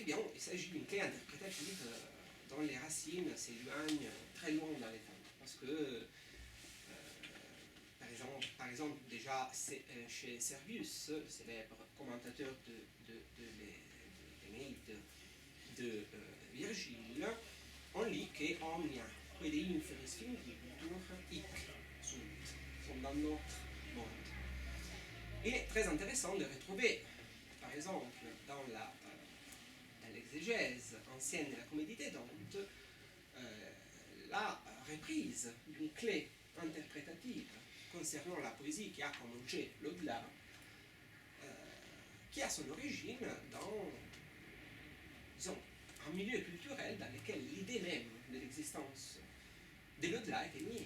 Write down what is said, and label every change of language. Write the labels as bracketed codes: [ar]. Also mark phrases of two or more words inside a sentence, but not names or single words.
[fr] eh bien, il s'agit d'une clé interprétative dont les racines s'éloignent très loin dans les temps. Parce que, par exemple, déjà chez Servius, le célèbre commentateur de l'Énéide de Virgile, on lit que [la] omnia quid inferis fingitur hic sunt, [fr] sont dans notre monde. Il est très intéressant de retrouver, par exemple, dans l'exégèse ancienne de la Comédie des Dantes, la reprise d'une clé interprétative concernant la poésie qui a comme objet l'au-delà, qui a son origine dans, disons, un milieu culturel dans lequel l'idée même de l'existence de l'au-delà était niée.